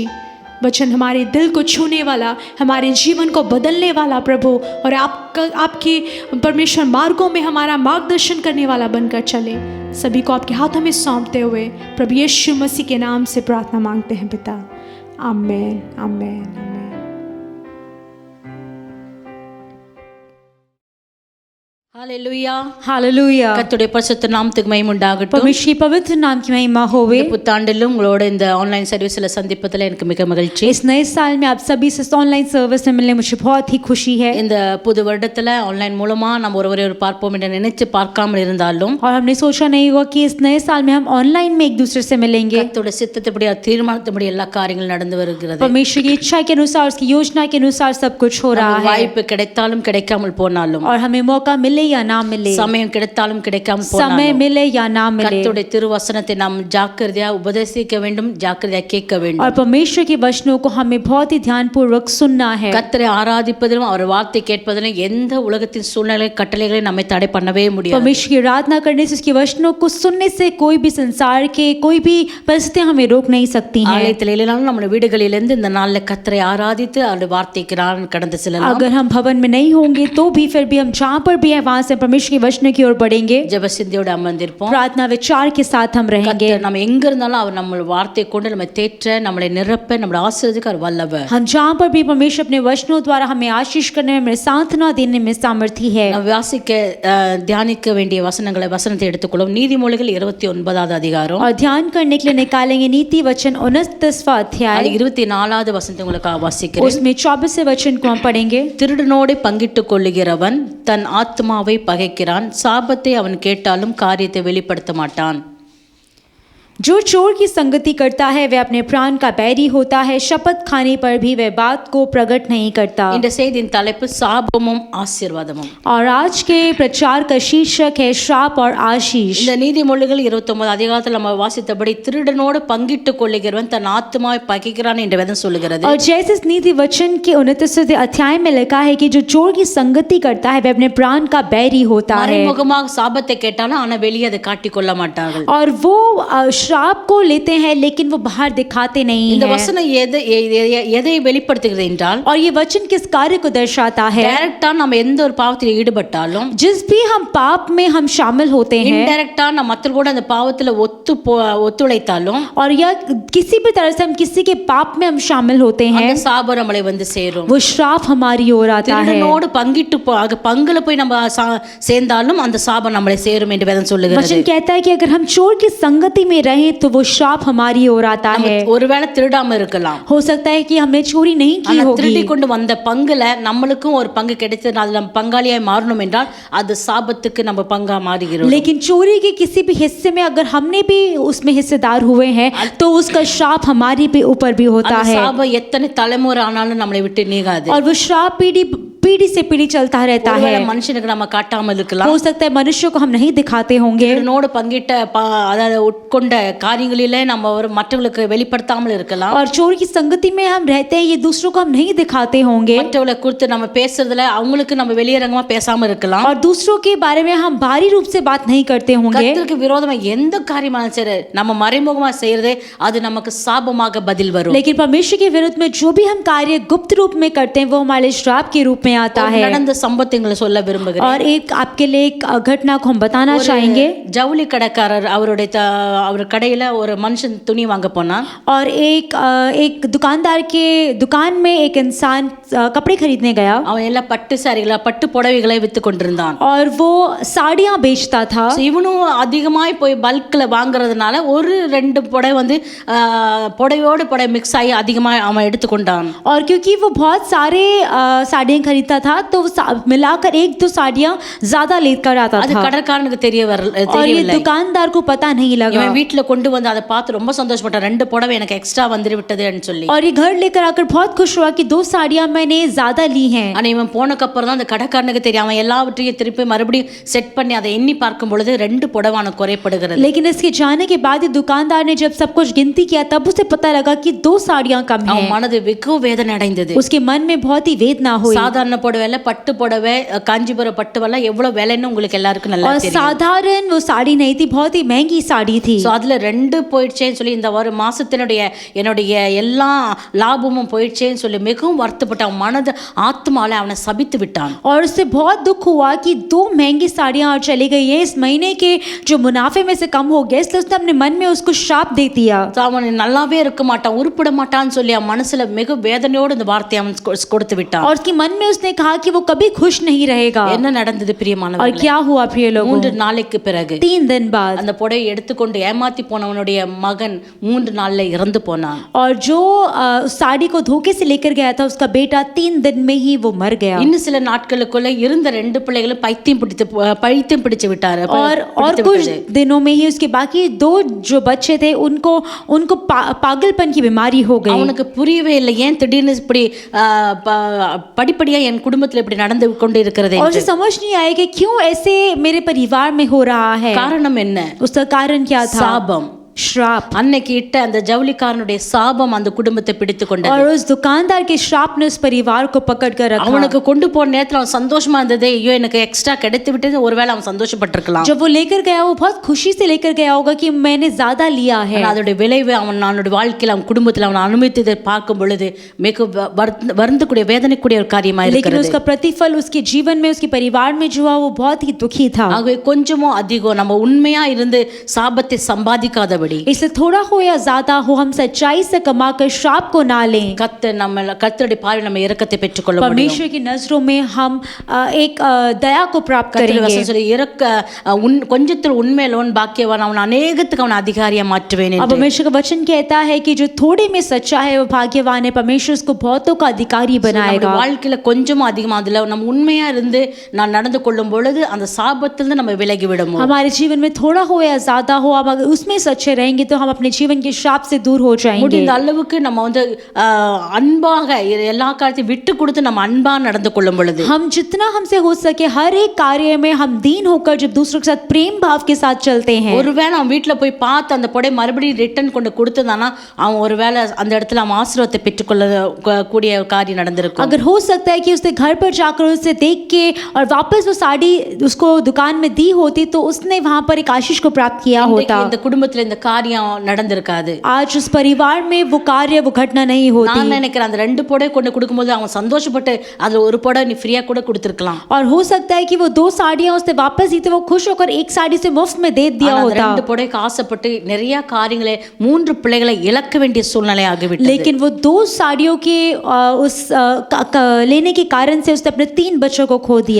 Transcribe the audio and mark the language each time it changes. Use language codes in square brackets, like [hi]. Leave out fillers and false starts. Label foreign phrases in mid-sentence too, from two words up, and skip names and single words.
[hi] वचन हमारे दिल को छूने वाला, हमारे जीवन को बदलने वाला प्रभु, और आपके परमेश्वर मार्गों में हमारा मार्गदर्शन करने वाला बनकर चले। सभी को आपके हाथों में सौंपते हुए प्रभु यीशु मसीह के नाम से प्रार्थना मांगते हैं पिता, आमेन, आमेन, आमेन। [ta] ஹல்லேலூயா, [hi] हालेलुया। [ta] கர்த்தருடைய பரிசுத்த நாமத்துக்கு மகிமை உண்டாகட்டும். [hi] परमेश्वर की पवित्र नाम की महिमा होवे। [ta] இந்த புத்தாண்டிலும் உங்களோட இந்த [en] online service [ta] சந்திப்பதில் எனக்கு மிக மகிழ்ச்சி. [hi] इस नए साल में आप सभी से [en] online service [hi] में मिलने मुझे बहुत ही खुशी है। [ta] இந்த புது வருடத்துல ஆன்லைன் மூலமா நம்ம ஒருவரை பார்ப்போம் என்று நினைச்சு பார்க்காமல் இருந்தாலும், [hi] और हमने सोचा नहीं होगा कि इस नए साल में हम ऑनलाइन में एक दूसरे से मिलेंगे। [ta] கர்த்தருடைய சித்தத்தின்படி தீர்மானத்தின்படி எல்லா காரியங்களும் நடந்து வருகிறது. [hi] परमेश्वर की इच्छा के अनुसार, उसकी योजना के अनुसार सब कुछ हो रहा है। [ta] வாய்ப்பு கிடைத்தாலும் கிடைக்காமல் போனாலும், [hi] और हमें मौका मिले या ना मिले, [ta] சமயம் கிடைத்தாலும் கிடைக்காமல் [hi] समय [ta] போனாலும், [hi] मिले या ना मिले, [ta] கர்த்தருடைய திருவசனத்தை நாம் ஜாக்கிரதையா உபதேசிக்க வேண்டும், ஜாக்கிரதையா கேட்க வேண்டும். [hi] और परमेश्वर के वचनों को हमें बहुत ही ध्यानपूर्वक सुनना है। [ta] கர்த்தரை ஆராதிப்பதிலும் அவர் வார்த்தை கேட்பதிலும் எந்த உலகத்தின் சூழ்நிலை கட்டளைகளை நம்மை தடை பண்ணவே முடியாது. [hi] परमेश्वर की आराधना करने से, उसके वचनों को सुनने से कोई भी संसार के कोई भी परिस्थितियां हमें रोक नहीं सकती हैं। [ta] ஆலயத்தில் இல்லைனாலும் நம்ம வீடுகளிலிருந்து இந்த நாளில் கர்த்தரை ஆராதித்து அவருடைய வார்த்தைக்கு நான் கடந்து செல்லலாம். [hi] अगर हम भवन में नहीं होंगे तो भी फिर भी हम जहाँ पर भी है वहाँ से परमेश्वर के वचन की ओर बढ़ेंगे। [ta] ஜெப சிந்தையோடு அமர்ந்திருப்போம். [hi] प्रार्थना विचार के साथ हम रहेंगे। [ta] கர்த்தர் நம்ம எங்க இருந்தாலும் அவர் நம்ம வார்த்தை கொண்டு நம்ம தேற்ற, நம்மளை நிரப்ப, நம்மளை ஆசீர்வதிக்க அவர் வல்லவர். [hi] हम जहाँ पर भी परमेश्वर अपने वचनों द्वारा हमें आशीष करने में, हमें सांत्वना देने में सामर्थी है। [ta] நம்ம வாசிக்க தியானிக்க வேண்டிய வசனத்தை எடுத்துக்கொள்ளும். நீதிமொழிகள் 29வது அதிகாரம், [hi] और ध्यान करने के लिए निकालेंगे नीति वचन 29वां अध्याय। [ta] 24வது வசனத்தை உங்களுக்கு வாசிக்கிறேன். [hi] उसमें 24वें वचन को हम पढ़ेंगे। [ta] திருடனோடு பங்கிட்டுக் கொள்ளுகிறவன் தன் ஆத்மாவை பகைக்கிறான், சாபத்தை அவன் கேட்டாலும் காரியத்தை வெளிப்படுத்த மாட்டான். [hi] जो चोर की संगति करता है वह अपने प्राण का बैरी होता है, शपथ खाने पर भी वह बात को प्रकट नहीं करता। [ta] இந்த செய்தியின் தலைப்பு சாபமும் ஆசீர்வாதமும். [hi] और आज के प्रचार का शीर्षक है श्राप और आशीष। [ta] இந்த நீதிமொழிகள் 29 அதிகாரத்தில் நம்ம வாசித்தபடி திருடனோடு பங்கிட்டுக் கொள்ளுகிறவன் தன் ஆத்மாவை பகைக்கிறான் என்று வேதம் சொல்லுகிறது. [hi] और जैसे इस नीति वचन के 29वें अध्याय में लिखा है कि जो चोर की संगति करता है वह अपने प्राण का बैरी होता है। [ta] மறைமுகமாக சாபத்தை கேட்டாலும் ஆனா வெளியே அதை காட்டிக் கொள்ள மாட்டார்கள். [hi] और वो श्राप को लेते हैं लेकिन वो बाहर दिखाते नहीं [ta] இந்த [hi] हैं। [ta] வசனம் எதை வெளிப்படுத்துகிறது என்றால், [hi] और ये वचन किस कार्य को दर्शाता है? [ta] டைரக்டா நம்ம எந்த ஒரு பாவத்தில் ஈடுபட்டாலும், [hi] जिस भी हम पाप में हम शामिल होते हैं, [ta] இன்டைரக்டா நம்ம மத்தவங்க கூட அந்த பாவத்துல ஒத்துழைத்தாலும், [hi] और या किसी भी तरह से हम किसी के पाप में हम शामिल होते हैं, [ta] அந்த சாபம் நம்மளை வந்து சேரும். [hi] वो श्राप हमारी ओर आता है। [ta] திருடனோடு பங்குல போய் நம்ம சேர்ந்தாலும் அந்த சாபம் நம்மளை சேரும் என்று வேதம் சொல்லுகிறது. [hi] वचन कहता है कि अगर हम चोर की संगति में रहें तो वो श्राप हमारी ओर आता है। [ta] ஒருவேளை திருடாம இருக்கலாம், [hi] हो सकता है कि हमने चोरी नहीं की [ta] ஆனா [hi] होगी, [ta] திருடி கொண்டு வந்த பங்குல நம்மளுக்கும் ஒரு பங்கு கிடைத்து அதுல நம்ம பங்காளியாய் மாறணும் என்றால் அது சாபத்துக்கு நம்ம பங்கா மாறுகிறோம். [hi] लेकिन चोरी के किसी भी हिस्से में अगर हमने भी उसमें हिस्सेदार हुए हैं तो उसका श्राप हमारे भी ऊपर भी होता [ta] அந்த [hi] है। [ta] சாபம் எத்தனை தலைமுறை ஆனாலும் நம்மளை விட்டு நீங்காது. [hi] और वो श्राप पीढ़ी से पीढ़ी चलता रहता है। [ta] ஒருவேளை மனுஷனுக்கு நம்ம காட்டாம இருக்கலாம், [hi] हो सकता है मनुष्य को हम नहीं दिखाते होंगे, [ta] திருடனோடு பங்கிட்ட அதாவது உட்கொண்ட காரியங்களிலே நம்ம ஒரு மற்றவங்களுக்கு வெளிப்படுத்தாமல் இருக்கலாம், [hi] और चोर की संगति में हम रहते हैं ये दूसरों को हम नहीं दिखाते होंगे, [ta] மற்றவங்களை குறித்து நம்ம பேசுறதுல அவங்களுக்கு நம்ம வெளியரங்கமா பேசாம இருக்கலாம், [hi] और दूसरों के बारे में हम बाहरी रूप से बात नहीं करते होंगे। [ta] கர்த்தருக்கு விரோதமா எந்த காரியமானாலும் சரி நம்ம மறைமுகமா செய்யறதே அது நமக்கு சாபமாக பதில் வரும். [hi] लेकिन परमेश्वर के विरुद्ध में जो भी हम कार्य गुप्त रूप में करते हैं वो हमारे श्राप के रूप में आता [ta] ஒரு [hi] है। [ta] நடந்த சம்பவங்களை சொல்ல விரும்புகிறேன். [hi] और एक आपके लिए एक घटना को हम बताना चाहेंगे। [ta] ஜவுளி கடைக்காரர் அவர் கடையில ஒரு மனுஷன் துணி வாங்க போனான். [hi] और एक दुकानदार के दुकान में एक इंसान कपड़े खरीदने गया [ta] அவன் எல்லாம் பட்டு சாரிகளை பட்டு புடவைகளை வித்து கொண்டிருந்தான். [hi] और वो साड़ियां बेचता था। [ta] இவனும் அதிகமாய் போய் பல்க்ல வாங்குறதுனால ஒரு ரெண்டு புடவை வந்து புடவையோடு புடவை மிக்ஸ் ஆகி அதிகமாக அவன் எடுத்துக்கொண்டான். [hi] और क्योंकि वो बहुत सारे साड़ियां खरीदता था तो मिलाकर एक दो साड़ियां ज्यादा लेकर आता [ta] அது [hi] था [ta] கடைக்காரனுக்கு [hi] और ये [ta] தெரியவில்லை. [hi] दुकानदार को पता नहीं लगा। [ta] இவன் வீட்டுல கொண்டு வந்து அதை பார்த்து ரொம்ப சந்தோஷப்பட்டான். ரெண்டு புடவை எனக்கு எக்ஸ்ட்ரா வந்து விட்டதுன்னு சொல்லி. [hi] और ये घर लेकर आकर बहुत खुश हुआ कि 2 साड़ियां मैंने ज्यादा ली हैं। [ta] ஆனா இவன் போனக்கு அப்புறம் தான் அந்த கடைக்காரனுக்கு தெரியும். அவன் எல்லாவற்றையும் திருப்பி மறுபடியும் செட் பண்ணி அதை எண்ணி பார்க்கும் பொழுது ரெண்டு புடவான குறைப்படுகிறது. [hi] लेकिन इसके जाने के बाद ये दुकानदार ने जब सब कुछ गिनती किया तब उसे पता लगा कि 2 साड़ियां कम [ta] அவன் [hi] हैं। [ta] மனது வெகு வேதனை அடைந்தது. [hi] उसके मन में बहुत ही वेदना हुई। [ta] சாதாரண புடவைல பட்டு புடவை காஞ்சிபுரம் பட்டுவெல்லாம் எவ்வளவு விலைன்னு உங்களுக்கு எல்லாருக்கும் நல்லா [hi] और [ta] தெரியும். [hi] साधारण वो साड़ी नहीं थी, बहुत ही महंगी साड़ी थी। [ta] சோ அதுல ரெண்டு போயிடுச்சேன்னு சொல்லி இந்த ஒரு மாசத்தினுடைய என்னுடைய எல்லா லாபமும் போயிடுச்சேன்னு சொல்லி மிகவும் வருத்தப்பட்டு அவன் மனது ஆத்மால அவனை சபித்து விட்டான். [hi] और उससे बहुत दुख हुआ कि 2 महंगी साड़ियां और चली गई है, इस महीने के जो मुनाफे में से कम हो गया, इसलिए उसने अपने मन में उसको श्राप दे दिया। [ta] So, அவன் நல்லாவே இருக்க மாட்டான் உருப்பட மாட்டான்னு சொல்லி அவன் மனசுல மிக வேதனையோடு இந்த வார்த்தையை அவன் கொடுத்து விட்டான். [hi] और उसके मन में उसने कहा कि वो कभी खुश नहीं रहेगा। [ta] என்ன நடந்தது [hi] और [ta] பிரியமானவர்களே? [hi] क्या हुआ प्रिय लोगों? [ta] 3 நாளைக்கு பிறகு [hi] 3 दिन बाद [ta] அந்த புடவை எடுத்துக்கொண்டு ஏமாத்தி போனவனுடைய மகன் 3 நாள்ல இறந்து போனான். [hi] और जो उस साड़ी को धोखे से लेकर गया था उसका बेटा 3 दिन में ही वो मर गया। [ta] இன்னும் சில நாட்களுக்குள்ள இருந்த 2 பிள்ளைகளும் பைத்தியம் பிடிச்சு விட்டாரு. [hi] और कुछ दिनों में ही उसके बाकी 2 जो बच्चे थे उनको पागलपन की बीमारी हो गई। [ta] அவனுக்கு புரியவே இல்லை ஏன் திடீர்னு இப்படி படிப்படியா என் குடும்பத்துல இப்படி நடந்து கொண்டு இருக்கிறது. [hi] और उसे समझ नहीं आया कि क्यों ऐसे मेरे परिवार में हो रहा है। [ta] காரணம் என்ன? [hi] उसका कारण क्या था? [ta] சாபம், [hi] श्राप। [ta] அன்னைக்கு இட்ட அந்த ஜவுளிக்காரனுடைய சாபம் அந்த குடும்பத்தை பிடித்து கொண்டது. [hi] और उस दुकानदार के श्राप ने उस परिवार को पकड़ कर रखा। [ta] அவனுக்கு கொண்டு போன நேரத்துல அவன் சந்தோஷமா இருந்தது. ஐயோ எனக்கு எக்ஸ்ட்ரா கிடைத்து விட்டது. ஒருவேளை அவன் சந்தோஷப்பட்டிருக்கலாம். [hi] जब वो लेकर गया वो बहुत खुशी से लेकर गया होगा कि मैंने ज्यादा लिया है। [ta] அதோட விளைவு அவனுடைய வாழ்க்கையில அவன் குடும்பத்துல அவன் அனுமதித்ததை பார்க்கும் பொழுது மிக வருந்தக்கூடிய வேதனைக்கூடிய ஒரு காரியமா [hi] लेकिन [ta] இருக்கிறது. [hi] उसका प्रतिफल उसके जीवन में उसके परिवार में जो हुआ वो बहुत ही दुखी था। [ta] ஆகவே கொஞ்சமோ அதிகம் நம்ம உண்மையா இருந்து சாபத்தை சம்பாதிக்காதபடி [hi] इसलिए थोड़ा हो या ज्यादा हो हम सच्चाई से कमाकर श्राप को ना लें। [ta] கர்த்தருடைய பார்வை நம்ம இரக்கத்தை பெற்றுக்கொள்ள முடியும். [hi] परमेश्वर की नजरों में हम एक दया को प्राप्त करेंगे। [ta] கொஞ்சத்தில் உண்மையிலவன் பாக்கியவான் அவன் அநேகத்துக்கு அவன் அதிகாரியா மாற்றுவேன் [hi] अब [ta] என்று. [hi] परमेश्वर का वचन कहता है कि जो थोड़े में सच्चा है वो भाग्यवान है, परमेश्वर उसको बहुतों का अधिकारी बनाएगा। [ta] வாழ்க்கையில கொஞ்சம் அதிகமா அதுல நம்ம உண்மையா இருந்து நான் நடந்து கொள்ளும் பொழுது அந்த சாபத்திலிருந்து நம்ம விலகி விடுவோம். [hi] हमारे जीवन में थोड़ा हो या ज्यादा हो, हम अगर उसमें सच्चे रहेंगे तो हम अपने जीवन के श्राप से दूर हो जाएंगे। [ta] முடிந்த அளவுக்கு நம்ம வந்து அன்பாக எல்லா காரியத்தையும் விட்டு கொடுத்து நம்ம அன்பா நடந்து கொள்ளும் பொழுது [hi] हम जितना हमसे हो सके हर एक कार्य में हम दीन होकर जब दूसरों के साथ प्रेम भाव के साथ चलते हैं। [ta] ஒருவேளை அவன் வீட்டுல போய் பார்த்து அந்த புடவை மறுபடியும் ரிட்டர்ன் கொண்டு கொடுத்ததானா அவன் ஒருவேளை அந்த இடத்துல அவன் ஆசீர்வாதத்தை பெற்றுக்கொள்ள கூடிய காரியம் நடந்திருக்கும். [hi] अगर हो सकता है कि उसने घर पर जाकर उसे देख के और वापस वो साड़ी उसको दुकान में दी होती तो उसने वहां पर एक आशीष को प्राप्त किया होता। [ta] இந்த குடும்பத்துல இந்த காரியம் நடந்திருக்காது. [hi] आज उस परिवार में वो कार्य वो घटना नहीं होती। [ta] நான் நினைக்கிறேன் அந்த 2 புடவை கொண்டு கொடுக்கும்போது அவன் சந்தோஷப்பட்டு அதுல ஒரு புடவை நீ ஃப்ரீயா கூட கொடுத்திருக்கலாம். [hi] और हो सकता है कि वो 2 साड़ियां उसने वापस दी थी, वो खुश होकर एक साड़ी से मुफ्त में दे दिया होता। [ta] 2 புடவைக்கு ஆசைப்பட்டு நிறைய காரியங்களை 3 பிள்ளைகளை இழக்க வேண்டிய சூழ்நிலை ஆகிவிட்டது. [hi] लेकिन वो 2 साड़ियों के उस लेने के कारण से उसने अपने 3 बच्चों को खो दिया।